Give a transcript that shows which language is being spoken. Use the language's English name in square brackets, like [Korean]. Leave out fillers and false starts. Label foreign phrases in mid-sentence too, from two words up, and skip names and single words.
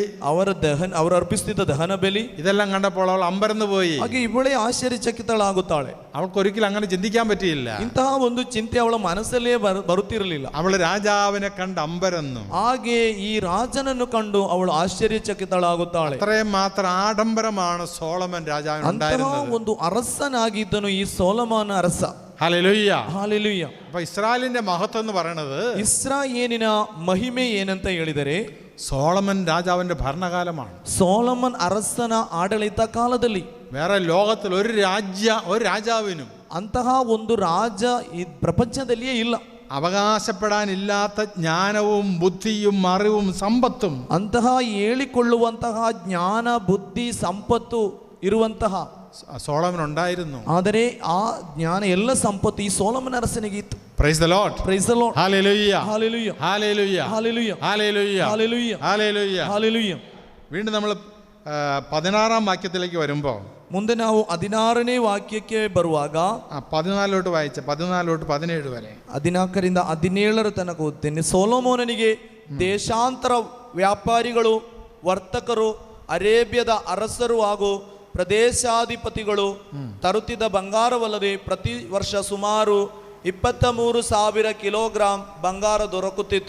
[Kannada] ಅವರು ಅರ್ಪಿಸುತ್ತಿದ್ದ ದಹನ ಬಲಿ, [Malayalam] ഇതെല്ലാം കണ്ടപ്പോൾ അവൾ അമ്പരന്ന് പോയി. [Kannada] ಹಾಗೆ ಇವಳೇ ಆಶ್ಚರ್ಯಚಕಿತಳಾಗುತ್ತಾಳೆ. [Malayalam] അവൾക്ക് ഒരിക്കലും അങ്ങനെ ചിന്തിക്കാൻ പറ്റിയില്ല. [Kannada] ಇಂತಹ ಒಂದು ಚಿಂತೆ ಅವಳ ಮನಸ್ಸಲ್ಲೇ ಬರುತ್ತಿರಲಿಲ್ಲ. [Malayalam] അവൾ രാജാവിനെ കണ്ട് അമ്പരന്നു. [Kannada] ಹಾಗೆ ಈ ರಾಜನನ್ನು ಕಂಡು ಅವಳು ಆಶ್ಚರ್ಯಚಕಿತಳಾಗುತ್ತಾಳೆ. [Malayalam] അത്രയും മാത്രം ആഡംബരമാണ് സോളമൻ രാജാവിന് ഉണ്ടായിരുന്നത്. [Kannada] ಒಂದು ಅರಸನಾಗಿದ್ದನು ಈ ಸೊಲೊಮೋನ ಅರಸ. [Malayalam] ഹല്ലേലൂയ, [Kannada] ಹಾಲೆಲೂಯ. [Malayalam] അപ്പൊ ഇസ്രായേലിന്റെ മഹത്വം എന്ന് പറയുന്നത്, [Kannada] ಇಸ್ರಾಯೇಲಿನ ಮಹಿಮೆ ಏನಂತ ಹೇಳಿದರೆ [Malayalam] സോളമൻ രാജാവിന്റെ ഭരണകാലമാണ്. [Kannada] ಸೊಲೊಮನ್ ಅರಸನ ಆಡಳಿತ ಕಾಲದಲ್ಲಿ [Malayalam] വേറെ ലോകത്തിൽ ഒരു രാജാവിനും [Kannada] ಅಂತಹ ಒಂದು ರಾಜ ಈ ಪ್ರಪಂಚದಲ್ಲಿಯೇ ಇಲ್ಲ. [Malayalam] അവകാശപ്പെടാനില്ലാത്ത ജ്ഞാനവും ബുദ്ധിയും അറിവും സമ്പത്തും [Kannada] ಅಂತಹ ಹೇಳಿಕೊಳ್ಳುವಂತಹ ಜ್ಞಾನ, ಬುದ್ಧಿ, ಸಂಪತ್ತು ಇರುವಂತಹ [Malayalam] സോളമൻ ഉണ്ടായിരുന്നു. [Kannada] ಆದರೆ ಆ ಜ್ಞಾನ ಎಲ್ಲ ಸಂಪತ್ತು ಈ ಸೊಲೊಮನ್ ಅರಸನಿಗೆ ಇತ್ತು. [English] Praise the Lord, Praise the Lord, [Malayalam] ഹല്ലേലൂയ, ഹല്ലേലൂയ, ഹല്ലേലൂയ, ഹല്ലേലൂയ, ഹല്ലേലൂയ, ഹല്ലേലൂയ, ഹല്ലേലൂയ. ഹല്ലേലൂയ. വീണ്ടും നമ്മൾ 16-ാം വാക്യത്തിലേക്ക് വരുമ്പോൾ, [Kannada] ಮುಂದೆ ನಾವು 16ನೇ ವಾಕ್ಯಕ್ಕೆ ಬರುವಾಗ [Malayalam] 14 വായിച്ച 14 തൊട്ട് 17 വരെ, [Kannada] 14ರಿಂದ 17 ತನಕ ಓದ್ತೇನೆ. ಸೊಲೊಮೋನನಿಗೆ ದೇಶಾಂತರ ವ್ಯಾಪಾರಿಗಳು, ವರ್ತಕರು, ಅರೇಬ್ಯದ ಅರಸರು ಹಾಗೂ ಪ್ರದೇಶಾಧಿಪತಿಗಳು ತರುತ್ತಿದ್ದ ಬಂಗಾರವಲ್ಲದೆ ಪ್ರತಿ ವರ್ಷ ಸುಮಾರು 23,000 ಕಿಲೋಗ್ರಾಂ ಬಂಗಾರ ದೊರಕುತ್ತಿತ್ತು.